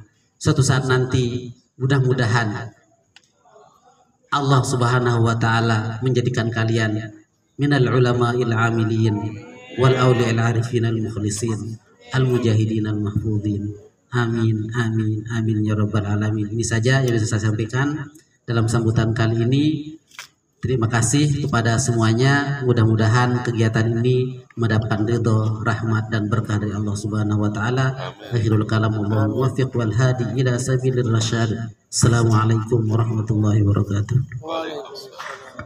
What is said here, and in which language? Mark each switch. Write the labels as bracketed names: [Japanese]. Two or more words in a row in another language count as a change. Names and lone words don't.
[Indonesian] Suatu saat nanti mudah-mudahan Allah [Arabic] سبحانه وتعالى [Indonesian] menjadikan kalian [Arabic] من العلماء العاملين والأولياء العارفين المخلصين المجاهدين المحفوظين. آمين آمين آمين يا رب العالمين. [Indonesian] Ini saja yang bisa saya sampaikan dalam sambutan kali ini. Terima kasih kepada semuanya. Mudah-mudahan kegiatan ini mendapatkan ridho, rahmat dan berkah dari Allah [Arabic] سبحانه وتعالى. آخر الكلام الله الموفق والهادي إلى سبيل الرشاد. السلام عليكم ورحمة الله وبركاته.